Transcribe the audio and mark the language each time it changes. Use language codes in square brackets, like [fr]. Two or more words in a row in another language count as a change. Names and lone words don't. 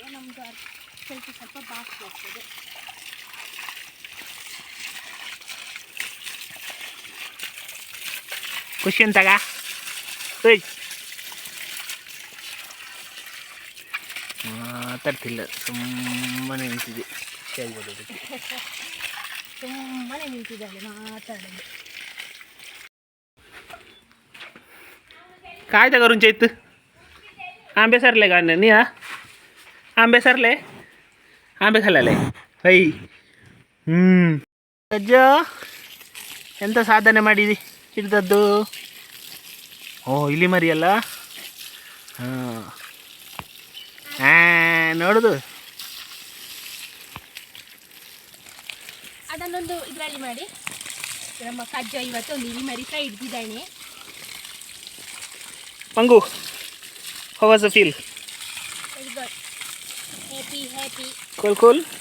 [kn] ನಮ್ಮದು ಸ್ವಲ್ಪ ಬಾಕಿ ಆಗ್ತದೆ. ಖುಷಿ ಅಂತಾಗ ಮಾತಾಡ್ತಿಲ್ಲ, ಸುಮ್ಮನೆ ನಿಂತಿದೆ. ಖುಷಿ ಆಗ್ಬೋದು ಅದಕ್ಕೆ. ಸುಮ್ಮನೆ ನಿಂತಿದ್ದಾಳೆ ಮಾತಾಡೋದು. [mr] काय त्या करून चैत आंबे सरले का नाही? हा आंबे सरले, आंबे खाल्ले ಹೈ. [kn] ಅಜ್ಜ ಎಂಥ ಸಾಧನೆ ಮಾಡಿ ಹಿಡಿದದ್ದು. ಓ ಇಲ್ಲಿ ಮರಿ ಅಲ್ಲ. ನೋಡುದು ಅದನ್ನೊಂದು ಇದರಲ್ಲಿ ಮಾಡಿ. ನಮ್ಮ ಕಜ್ಜ ಇವತ್ತು ಒಂದು ಇಲಿ ಮರಿ ಫ್ರೈ ಹಿಡಿದಿದ್ದಾನೆ. ಮಂಗು, [en] how was the feel? Very good. Happy. Cool.